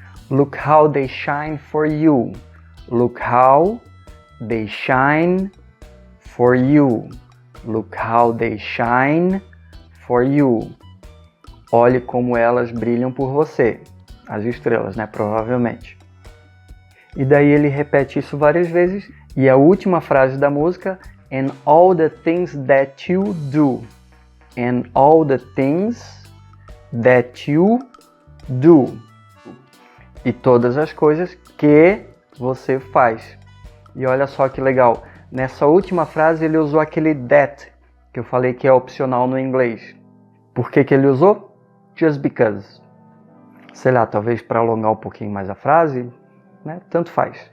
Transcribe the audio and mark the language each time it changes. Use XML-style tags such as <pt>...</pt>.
<en>Look how they shine for you. Look how they shine for you. Look how they shine for you.</en> <pt>Olhe como elas brilham por você. As estrelas, né? Provavelmente. E daí ele repete isso várias vezes. E a última frase da música,</pt> <en>and all the things that you do. And all the things that you do.</en> <pt>E todas as coisas que você faz. E olha só que legal. Nessa última frase ele usou aquele that, que eu falei que é opcional no inglês. Por que ele usou?</pt> <en>Just because.</en> <pt>Sei lá, talvez para alongar um pouquinho mais a frase, né? Tanto faz.</pt>